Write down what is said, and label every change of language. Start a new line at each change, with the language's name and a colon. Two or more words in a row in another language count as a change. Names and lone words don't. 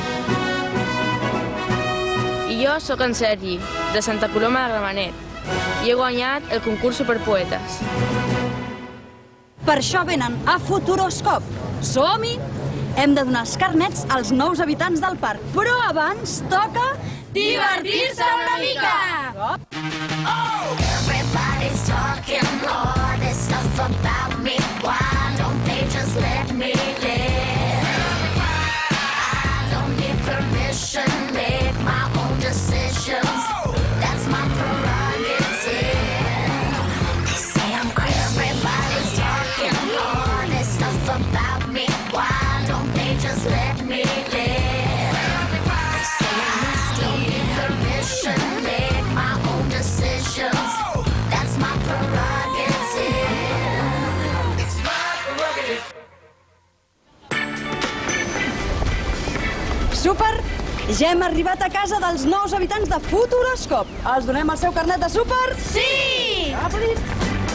Catalan: I jo sóc en Sergi, de Santa Coloma de Gramenet, i he guanyat el concurs Superpoetes. Per això venen a Futuroscope. Som-hi! Hem de donar els carnets als nous habitants del parc, però abans toca... Divertir-se una mica!
English: Everybody's talking all this stuff about me. Why don't they just let me live? I don't need permission, make my own decisions. That's my prerogative. They say I'm crazy. Everybody's talking all this stuff about me. Why don't they just let me live? They say I don't need permission, make my own decisions. That's my prerogative. It's my prerogative.
Catalan: Súper! Ja hem arribat a casa dels nous habitants de Futuroscope. Els donem el seu carnet de súper? Sí! Ràpid!